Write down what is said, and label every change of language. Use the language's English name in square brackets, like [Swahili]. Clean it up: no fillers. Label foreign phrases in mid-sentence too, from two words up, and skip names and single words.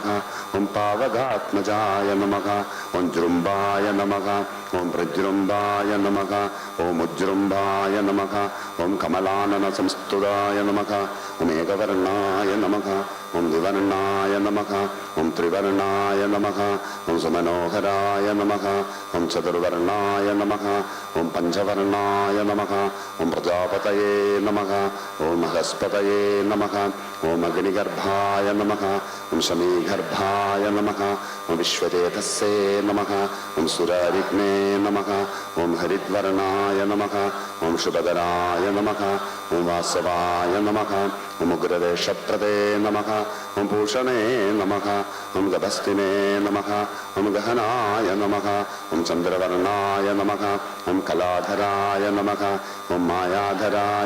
[Sanskrit] ഓം പാവകാത്മജായ നമഃ, ഓം ജൃംബായ നമഃ, ഓം പ്രജൃംബായ നമഃ, ഓം ഉജൃംബായ നമഃ, ഓം കമലാനന സംസ്തുതായ നമഃ, ഓം ഏകവർണായ നമഃ, ഓം ദ്വിവർണായ നമഃ, ഓം ത്രിവർണായ നമഃ, ഓം സുമനോഹരായ നമഃ, ഓം ചതുർവർണായ നമഃ, ഓം പഞ്ചവർണായ നമഃ, ഓം പ്രജാപതയേ നമഃ, ഓം മഹസ്പതയേ ऊर्ध्वमूर्तये नमः ॐ अग्निगर्भाय नमः ॐ शमीगर्भाय नमः ॐ विश्वतेजस्से नमः ॐ सुरारिग्ने नमः ॐ हरिद्वर्णाय नमः ॐ शुभकराय नमः ॐ वासवाय नमः ॐ उग्रदेशप्रदे नमः ॐ भूषणे नमः ॐ गभस्तिने नमः ॐ गहनाय नमः ॐ चन्द्रवर्णाय नमः ॐ कलाधराय नमः ॐ मायाधराय